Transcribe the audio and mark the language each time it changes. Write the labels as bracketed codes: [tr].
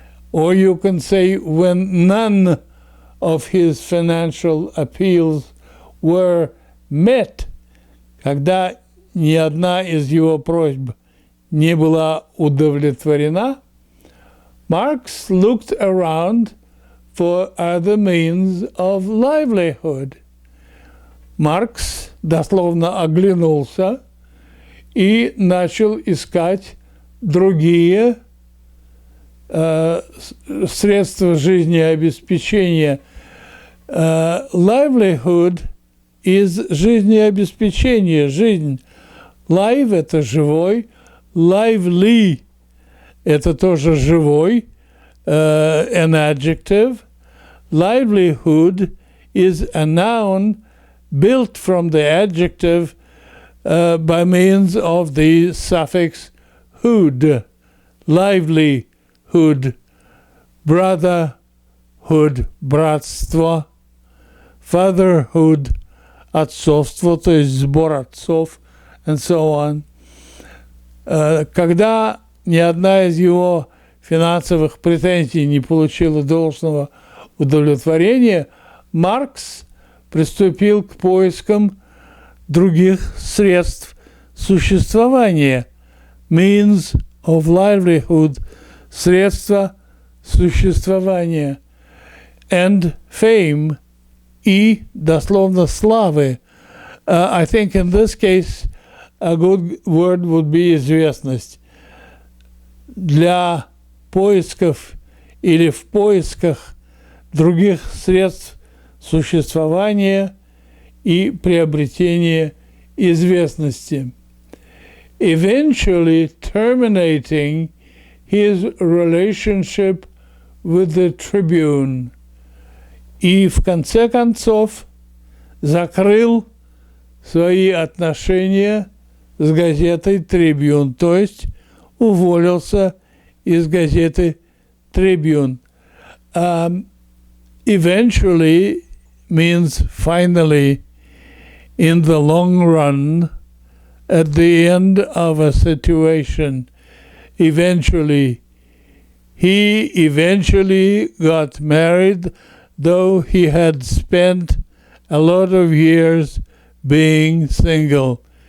[en] Or you can say when none of his financial appeals were met, [ru] когда ни одна из его просьб не была удовлетворена, [en] Marx looked around for other means of livelihood. [ru] Маркс дословно оглянулся и начал искать другие средства жизнеобеспечения. [en] Livelihood is [ru] жизнеобеспечение, жизнь. Live – это живой, lively – это тоже живой, [en] an adjective. Livelihood is a noun built from the adjective by means of the suffix hood, livelihood, brotherhood, [ru] братство, [en] fatherhood, [ru] отцовство, то есть сбор отцов, [en] and so on. [ru] Когда ни одна из его финансовых претензий не получила должного удовлетворения, Маркс приступил к поискам других средств существования, [en] means of livelihood, [ru] средства существования, [en] and fame, [ru] и дословно славы. [en] I think in this case a good word would be известность. [ru] Для поисков или в поисках других средств существования и приобретения известности. [en] Eventually terminating his relationship with the Tribune. [ru] И в конце концов закрыл свои отношения с газетой Tribune, то есть уволился из газеты Tribune. [en] Eventually means finally, in the long run, at the end of a situation. Eventually. He eventually got married, though he had spent a lot of years being single.